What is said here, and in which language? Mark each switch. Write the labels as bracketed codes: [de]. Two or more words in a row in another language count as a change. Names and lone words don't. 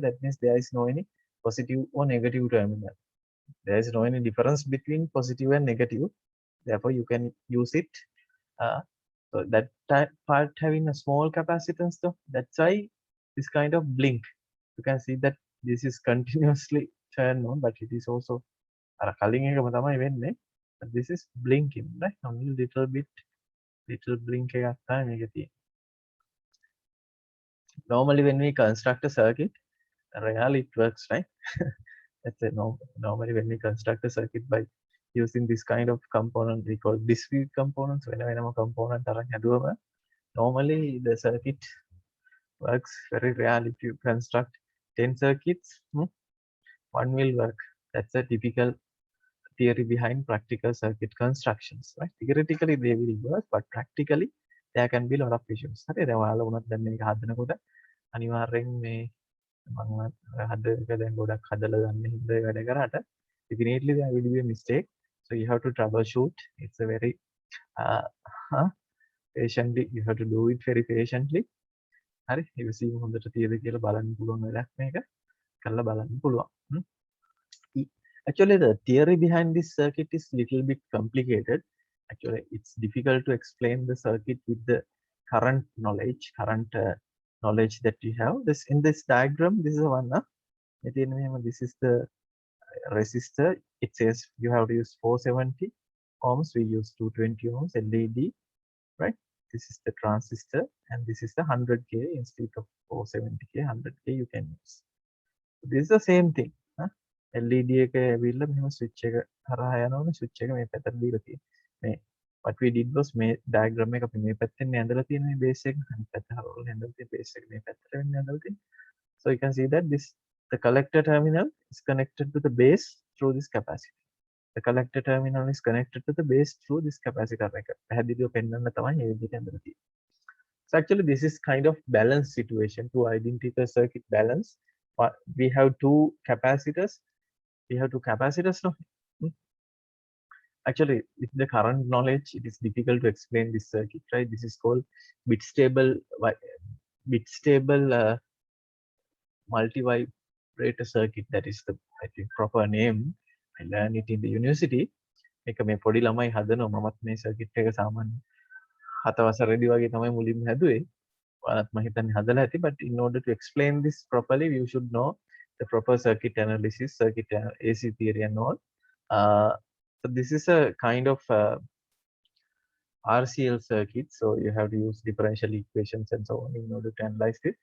[en] That means there is no any positive or negative terminal. There is no any difference between positive and negative. Therefore, you can use it. So that part having a small capacitance, though, that's why this kind of blink. You can see that this is continuously turned on, but it is also [si] අර කලින් එකම තමයි වෙන්නේ. [en] But this is blinking, right? Only little blink [si] එකක් තමයි මේකේ තියෙන්නේ. [en] Normally when we construct a circuit, really it works, right? That's it. Normally when we construct a circuit by using this kind of component, we call discrete components. Whenever component [si] අරන් හැදුවම [en] normally the circuit works very rare. If you construct 10 circuits, one will work. That's a typical theory behind practical circuit constructions, right? Theoretically they will work, but practically there can be a lot of issues. [si] හරි දැන් ඔයාලා උනත් දැන් මේක හදනකොට අනිවාර්යෙන් මේ මම හදක දැන් ගොඩක් හදලා ගන්න හින්දා වැඩ කරාට [en] definitely there will be a mistake. So you have to troubleshoot. It's a very patiently, you have to do it very patiently. [si] හරි ඉවසීම හොඳට තියෙද කියලා බලන්න පුළුවන් වැඩක් මේක කරලා බලන්න පුළුවන්. [en] Actually, the theory behind this circuit is little bit complicated. Actually, it's difficult to explain the circuit with the current knowledge, current knowledge that you have. This in this diagram, this is the one. This is the resistor. It says you have to use 470 ohms. We use 220 ohms LED, right? This is the transistor, and this is the 100K instead of 470K, 100K you can use. This is the same thing. [si] LED එක ඇවිල්ලා මෙහෙම switch එක හරහා යනවනේ, switch එක මේ පැත්තට දීලා තියෙනවා. මේ [en] what we did was [si] මේ diagram එක අපි මේ පැත්තෙන් ඇඳලා තියෙන මේ base එක, අනිත් පැත්ත හරවලා ඇඳලා තියෙන base එක මේ පැත්තට වෙන්න ඇඳලා තියෙනවා. [en] So you can see that the collector terminal is connected to the base through this capacitor. The collector terminal is connected to the base through this capacitor එක. [si] පැහැදිලිව පෙන්වන්න තමයි මේ විදිහට ඇඳලා තියෙන්නේ. [en] So actually this is kind of balance situation, two identical circuit balance. We have two capacitors. We have two capacitors now. Actually, with the current knowledge, it is difficult to explain this circuit, right? This is called bit stable multivibrator circuit. That is the, I think, proper name. I learned it in the university. [si] මේක මේ පොඩි ළමයි හදනවා. මමත් මේ circuit එක සාමාන්‍ය 7 වසරේදී වගේ තමයි මුලින්ම හැදුවේ. ඔයාලත් මම හිතන්නේ හදලා ඇති. [en] But in order to explain this properly, you should know the proper circuit analysis, AC theory and all. So this is a kind of RCL circuit. So you have to use differential equations and so on in order to analyze it.